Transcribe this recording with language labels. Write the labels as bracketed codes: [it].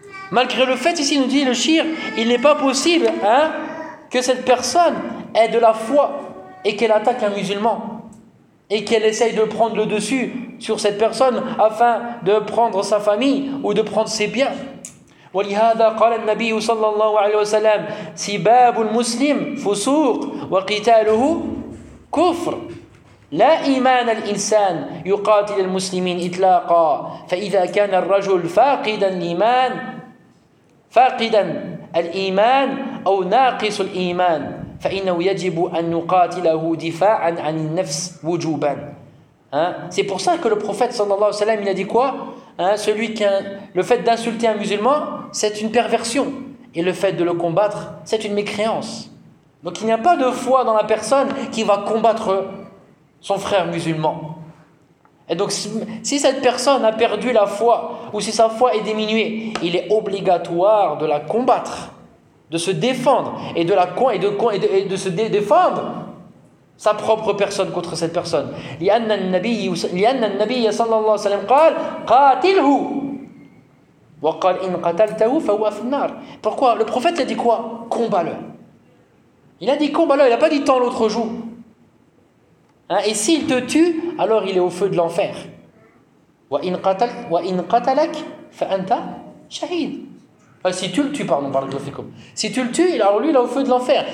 [fr] Malgré le fait, ici nous dit le Shir, il n'est pas possible, hein, que cette personne ait de la foi et qu'elle attaque un musulman et qu'elle essaye de prendre le dessus sur cette personne afin de prendre sa famille ou de prendre ses biens. [ar] ولهذا قال النبي صلى الله عليه وسلم سباب المسلم فسوق وقتاله كفر لا إيمان الإنسان يقاتل المسلمين إطلاقا فإذا كان الرجل فاقدا الإيمان فاقدا الإيمان أو ناقص الإيمان فإنه يجب أن نقاتله دفاعا عن النفس وجوبا. [fr] Hein? C'est pour ça que le prophète sallallahu alayhi wa sallam, il a dit quoi, hein? Le fait d'insulter un musulman, c'est une perversion, et le fait de le combattre, c'est une mécréance. Donc il n'y a pas de foi dans la personne qui va combattre son frère musulman. Et donc si cette personne a perdu la foi ou si sa foi est diminuée, il est obligatoire de la combattre, de se défendre et de se défendre sa propre personne contre cette personne. [ar] لأن النبي صلى الله عليه وسلم قال قاتله وقال إن قتلته فهو في النار. [fr] Pourquoi le prophète a dit quoi? Combat-le. Il a dit combat-le, il n'a pas dit tant l'autre joue. Hein? Et s'il te tue, alors il est au feu de l'enfer. [ar] وإن قتلك فأنت شهيد. [fr] Si tu le tues, alors lui il est au feu de l'enfer.